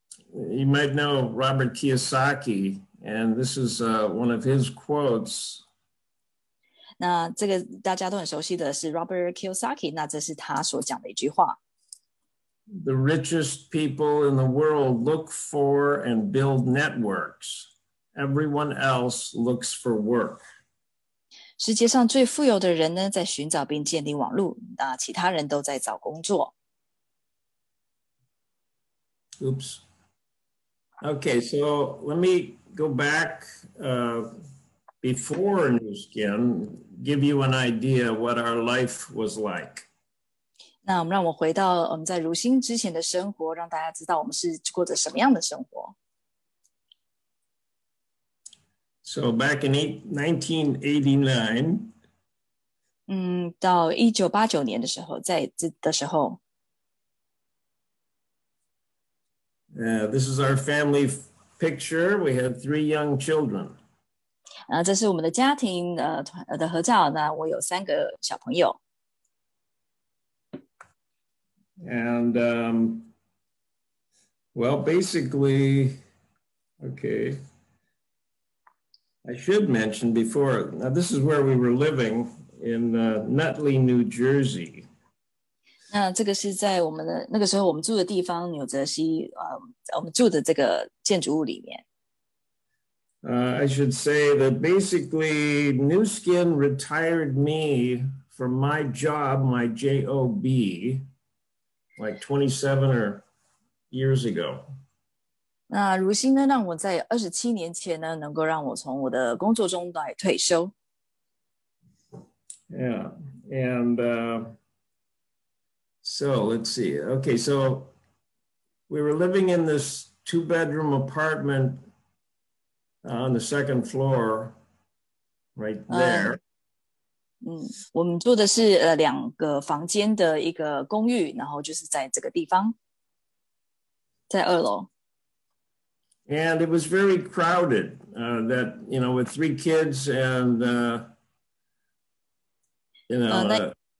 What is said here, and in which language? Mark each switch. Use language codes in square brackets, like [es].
[en] You might know Robert Kiyosaki, and this is one of his quotes. [zh] 那这个大家都很熟悉的是 Robert Kiyosaki， 那这是他所讲的一句话。 [en] The richest people in the world look for and build networks. Everyone else looks for work. [zh] 世界上最富有的人呢，在寻找并建立网络，那其他人都在找工作。 [en] Oops. Okay, so let me go back before New Skin, give you an idea what our life was like. [zh] 那让我回到我们在如新之前的生活，让大家知道我们是过着什么样的生活。 [en] So back in 1989, [zh] 到1989年的时候，在这的时候。 [en] This is our family picture. We had 3 young children. [zh] 这是我们的家庭的合照。那我有3个小朋友。 [en] And well, basically, okay. I should mention before. Now, this is where we were living in Nutley, New Jersey. [zh] 那这个是在我们的那个时候我们住的地方，纽泽西，我们住的这个建筑物里面。 [en] I should say that basically New Skin retired me from my job, my job, like 27 years ago. [zh] 那如新呢，让我在27年前呢，能够让我从我的工作中来退休。 [en] Yeah, and so let's see. Okay, so we were living in this 2-bedroom apartment on the second floor, right there. [zh] 我们住的是2个房间的一个公寓，然后就是在这个地方，在2楼。 [en] And it was very crowded. That with 3 kids and go ahead.